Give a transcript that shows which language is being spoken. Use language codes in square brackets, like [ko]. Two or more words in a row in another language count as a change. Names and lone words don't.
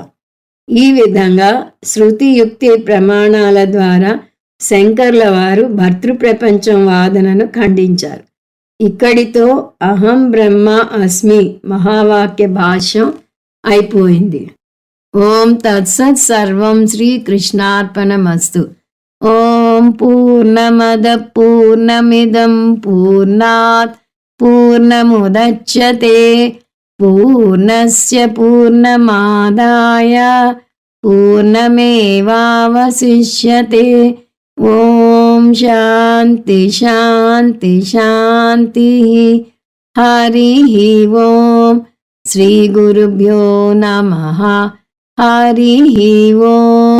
[te] ఈ విధంగా శృతి యుక్తి ప్రమాణాల ద్వారా శంకర్ల వారు భర్తృప్రపంచం వాదనను ఖండించారు. ఇక్కడితో [sa] अहं ब्रह्म अस्मि [te] మహావాక్య భాష్యం అయిపోయింది. [sa] ॐ तत्सत् सर्वं श्रीकृष्णार्पणमस्तु. ॐ पूर्णमदः पूर्णमिदं पूर्णात् पूर्णमुदच्यते पूर्णस्य पूर्णमादाय पूर्णमेवावशिष्यते. ॐ शान्तिः शान्तिः शान्तिः. हरि ॐ. श्री गुरुभ्यो नमः. हरि ॐ.